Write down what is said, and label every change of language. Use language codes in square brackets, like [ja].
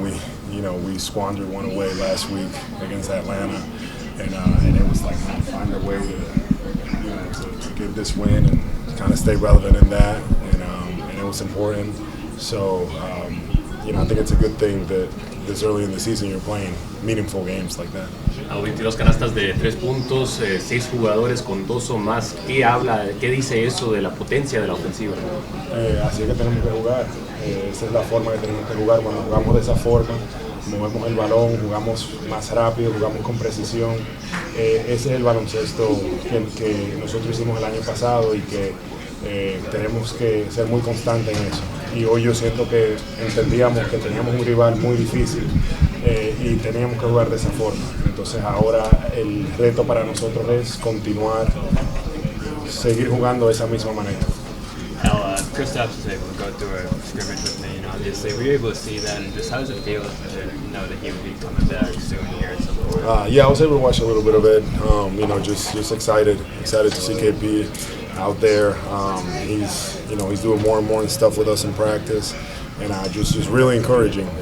[en] We squandered one away last week against Atlanta. And it was like find a way to get this win and kind of stay relevant in that, and it was important. So I think it's a good thing that this early in the season you're playing meaningful games like that. [es] 22 canastas de 3 puntos, 6 jugadores con 2 o más. ¿Qué dice eso de la potencia de la ofensiva? Así es que tenemos que jugar. Esa es la forma que tenemos que jugar. Cuando jugamos de esa forma, movemos el balón, jugamos más rápido, jugamos con precisión. Ese es el baloncesto que nosotros hicimos el año pasado y que tenemos que ser muy constantes en eso. Y hoy yo siento que entendíamos que teníamos un rival muy difícil y teníamos que jugar de esa forma. Entonces ahora el reto para nosotros es continuar, seguir jugando de esa misma manera. [en] Kristaps was able to go through a scrimmage with me, obviously. Were you able to see that, and just how does it feel to know that he would be coming back soon here at some point? I was able to watch a little bit of it. Just excited to see KP out there. He's doing more and more stuff with us in practice, and just really encouraging.